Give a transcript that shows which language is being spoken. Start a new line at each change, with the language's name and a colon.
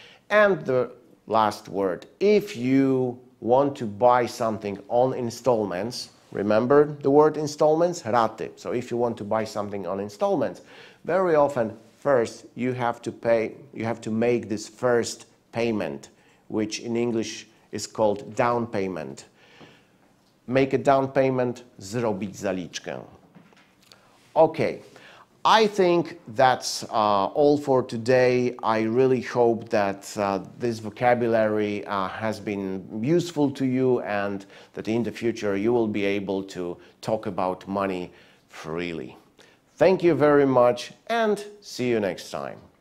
English: And the last word, if you want to buy something on installments, remember the word installments? Raty. So if you want to buy something on installments, very often first you have to make this first payment, which in English is called down payment. Make a down payment,
Polish: zrobić zaliczkę.
English: Okay, I think that's all for today. I really hope that this vocabulary has been useful to you and that in the future you will be able to talk about money freely. Thank you very much and see you next time.